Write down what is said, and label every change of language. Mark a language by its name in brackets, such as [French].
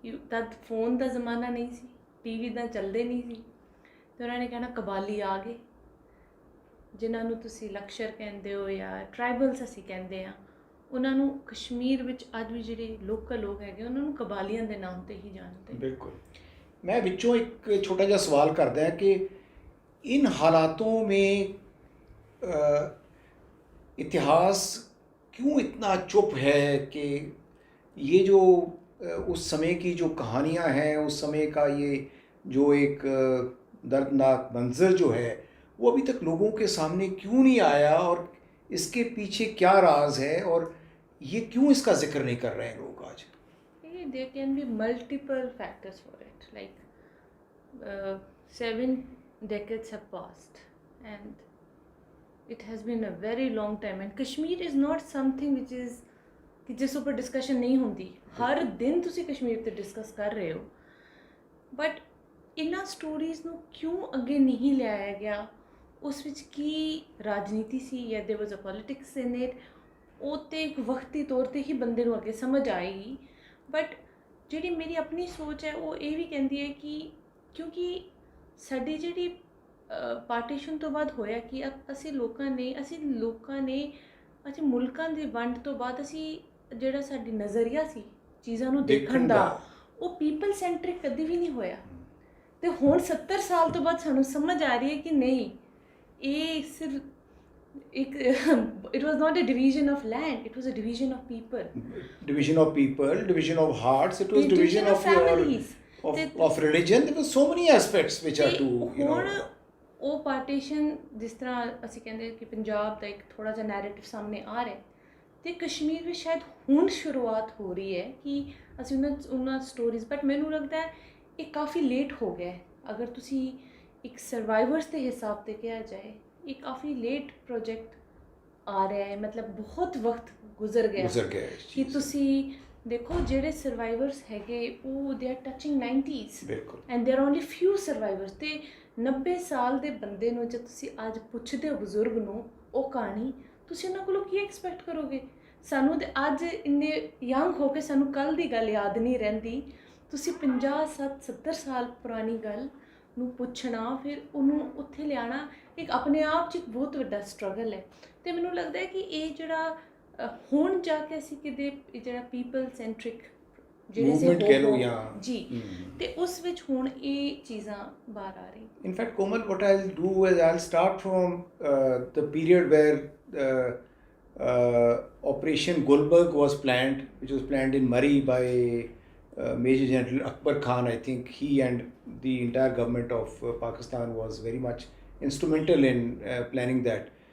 [Punjabi] ਤਦ ਫੋਨ ਦਾ ਜ਼ਮਾਨਾ ਨਹੀਂ ਸੀ, TV ਤਾਂ ਚੱਲਦੇ ਨਹੀਂ ਸੀ, ਤੇ ਉਹਨਾਂ ਨੇ ਕਹਿਣਾ ਕਬਾਲੀ ਆ ਗਏ, ਜਿਨ੍ਹਾਂ ਨੂੰ ਤੁਸੀਂ ਲਕਸ਼ਰ ਕਹਿੰਦੇ ਹੋ ਜਾਂ ਟਰਾਈਬਲਸ ਅਸੀਂ ਕਹਿੰਦੇ ਹਾਂ, ਉਹਨਾਂ ਨੂੰ ਕਸ਼ਮੀਰ ਵਿੱਚ ਅੱਜ ਵੀ ਜਿਹੜੇ ਲੋਕਲ ਲੋਕ ਹੈਗੇ ਉਹਨਾਂ ਨੂੰ ਕਬਾਲੀਆਂ ਦੇ ਨਾਮ ਤੇ ਹੀ ਜਾਣਦੇ। [Hindi] ਬਿਲकुल। मैं [Punjabi] ਵਿੱਚੋਂ [Hindi] एक छोटा सा सवाल करता है कि इन हालातों में इतिहास क्यों इतना चुप है कि ये जो उस समय की जो कहानियाँ हैं, उस समय का ये जो एक दर्दनाक मंजर जो है वो अभी तक लोगों के सामने क्यों नहीं आया, और इसके पीछे क्या राज है, और ये क्यों इसका जिक्र नहीं कर रहे हैं लोग आज? [English] There can be multiple factors for it. Like 7 decades have passed and it has been a very long time, and Kashmir is not something which is [Punjabi] ਕਿ ਜਿਸ ਉੱਪਰ ਡਿਸਕਸ਼ਨ ਨਹੀਂ ਹੁੰਦੀ। ਹਰ ਦਿਨ ਤੁਸੀਂ ਕਸ਼ਮੀਰ 'ਤੇ ਡਿਸਕਸ ਕਰ ਰਹੇ ਹੋ, ਬਟ ਇਹਨਾਂ ਸਟੋਰੀਜ਼ ਨੂੰ ਕਿਉਂ ਅੱਗੇ ਨਹੀਂ ਲਿਆਇਆ ਗਿਆ? ਉਸ ਵਿੱਚ ਕੀ ਰਾਜਨੀਤੀ ਸੀ ਜਾਂ [English] There was a politics in it? [Punjabi] ਉਹ ਤੇ ਇੱਕ ਵਕਤੀ ਤੌਰ 'ਤੇ ਹੀ ਬੰਦੇ ਨੂੰ ਅੱਗੇ ਸਮਝ ਆਏਗੀ। ਬਟ ਜਿਹੜੀ ਮੇਰੀ ਆਪਣੀ ਸੋਚ ਹੈ ਉਹ ਇਹ ਵੀ ਕਹਿੰਦੀ ਹੈ ਕਿ ਕਿਉਂਕਿ ਸਾਡੀ ਜਿਹੜੀ ਪਾਰਟੀਸ਼ਨ ਤੋਂ ਬਾਅਦ ਹੋਇਆ ਕਿ ਅਸੀਂ ਲੋਕਾਂ ਨੇ ਮੁਲਕਾਂ ਦੀ ਵੰਡ ਤੋਂ ਬਾਅਦ ਅਸੀਂ ਜਿਹੜਾ ਸਾਡੀ ਨਜ਼ਰੀਆ ਸੀ ਚੀਜ਼ਾਂ ਨੂੰ ਦੇਖਣ ਦਾ, ਉਹ ਪੀਪਲ ਸੈਂਟਰਿਕ ਕਦੇ ਵੀ ਨਹੀਂ ਹੋਇਆ। ਤੇ ਹੁਣ 70 ਸਾਲ ਤੋਂ ਬਾਅਦ ਸਾਨੂੰ ਸਮਝ ਆ ਰਹੀ ਹੈ ਕਿ ਨਹੀਂ, ਇਹ ਸਿਰਫ ਇੱਕ [English] it was not a division of land, it was a division of people, division of hearts, it was division of families, of religion. There were so many aspects which are to, you know, [Punjabi] ਹੁਣ ਉਹ partition ਜਿਸ ਤਰ੍ਹਾਂ ਅਸੀਂ ਕਹਿੰਦੇ ਕਿ ਪੰਜਾਬ ਦਾ ਇੱਕ ਥੋੜਾ ਜਿਹਾ ਨੈਰੇਟਿਵ ਸਾਹਮਣੇ ਆ ਰਿਹਾ ਤੇ ਕਸ਼ਮੀਰ ਵਿੱਚ ਸ਼ਾਇਦ ਹੁਣ ਸ਼ੁਰੂਆਤ ਹੋ ਰਹੀ ਹੈ ਕਿ ਅਸੀਂ ਉਹਨਾਂ ਸਟੋਰੀਜ਼, ਬਟ ਮੈਨੂੰ ਲੱਗਦਾ ਹੈ ਇਹ ਕਾਫੀ ਲੇਟ ਹੋ ਗਿਆ ਹੈ। ਅਗਰ ਤੁਸੀਂ ਇੱਕ ਸਰਵਾਈਵਰਸ ਦੇ ਹਿਸਾਬ ਤੇ ਕਿਹਾ ਜਾਏ, ਇਹ ਕਾਫੀ ਲੇਟ ਪ੍ਰੋਜੈਕਟ ਆ ਰਿਹਾ ਹੈ, ਮਤਲਬ ਬਹੁਤ ਵਕਤ ਗੁਜ਼ਰ ਗਿਆ ਕਿ ਤੁਸੀਂ ਦੇਖੋ ਜਿਹੜੇ ਸਰਵਾਈਵਰਸ ਹੈਗੇ ਉਹ [English] They are touching 90s and there are only few survivors. [Punjabi] ਤੇ 90 ਸਾਲ ਦੇ ਬੰਦੇ ਨੂੰ ਜੇ ਤੁਸੀਂ ਅੱਜ ਪੁੱਛਦੇ ਹੋ, ਬਜ਼ੁਰਗ ਨੂੰ, ਉਹ ਕਹਾਣੀ, ਤੁਸੀਂ ਉਹਨਾਂ ਕੋਲੋਂ ਕੀ ਐਕਸਪੈਕਟ ਕਰੋਗੇ? ਸਾਨੂੰ ਤੇ ਅੱਜ ਇੰਨੇ ਯੰਗ ਹੋ ਕੇ ਸਾਨੂੰ ਕੱਲ੍ਹ ਦੀ ਗੱਲ ਯਾਦ ਨਹੀਂ ਰਹਿੰਦੀ। ਤੁਸੀਂ 50-70 ਸਾਲ ਪੁਰਾਣੀ ਗੱਲ ਨੂੰ ਪੁੱਛਣਾ, ਫਿਰ ਉਹਨੂੰ ਉੱਥੇ ਲਿਆਉਣਾ, ਇੱਕ ਆਪਣੇ ਆਪ 'ਚ ਇੱਕ ਬਹੁਤ ਵੱਡਾ ਸਟਰਗਲ ਹੈ। ਅਤੇ ਮੈਨੂੰ ਲੱਗਦਾ ਹੈ ਕਿ ਇਹ ਜਿਹੜਾ ਹੁਣ ਜਾ ਕੇ ਅਸੀਂ ਕਿਤੇ ਜਿਹੜਾ ਪੀਪਲ ਸੈਂਟਰਿਕ movement ਕਹਿ ਲਓ ਜਾਂ ਜੀ, ਤੇ ਉਸ ਵਿੱਚ ਹੁਣ ਇਹ ਚੀਜ਼ਾਂ ਬਾਹਰ ਆ ਰਹੀ। [English] In fact, Komal, what I'll do is I'll start from the period where Operation Gulberg was planned, which was planned in Murree by Major General Akbar Khan. I think he and the entire government of Pakistan was very much instrumental in planning that.